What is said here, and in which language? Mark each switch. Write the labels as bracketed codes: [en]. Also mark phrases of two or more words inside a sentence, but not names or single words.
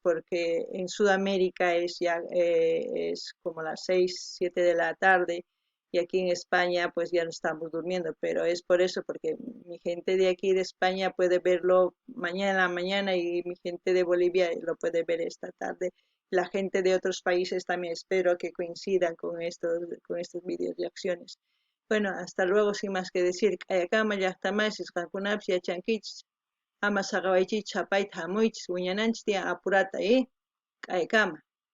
[es] Porque en Sudamérica es ya es como las 6, 7 de la tarde y aquí en España pues ya no estamos durmiendo, pero es por eso, porque mi gente de aquí de España puede verlo mañana en la mañana y mi gente de Bolivia lo puede ver esta tarde. La gente de otros países también espero que coincidan con estos vídeos de acciones. Bueno, hasta luego, sin más que decir. [qu] Kayakama, llaqtamaysis, qankunapish yachankichis. Ama saqawaychis chapayta hamuykis, wiñananchis tiyan apurata, Kayakama.